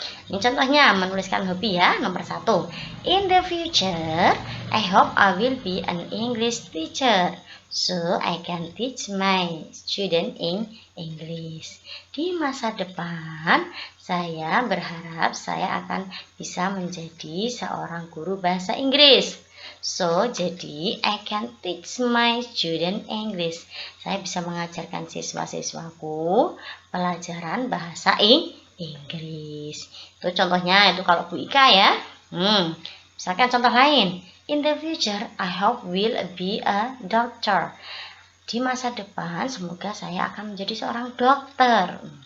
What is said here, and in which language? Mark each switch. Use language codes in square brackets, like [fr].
[id] Ini contohnya menuliskan hobi ya. Nomor 1, [en] in the future I hope I will be an English teacher so I can teach my student in English. [id] Di masa depan saya berharap saya akan bisa menjadi seorang guru bahasa Inggris. [en] So, jadi I can teach my student English. [id] Saya bisa mengajarkan siswa-siswaku pelajaran bahasa Inggris. Itu contohnya, itu kalau Bu Ika ya. Misalkan contoh lain, [en] in the future I hope will be a doctor. [id] Di masa depan semoga saya akan menjadi seorang dokter.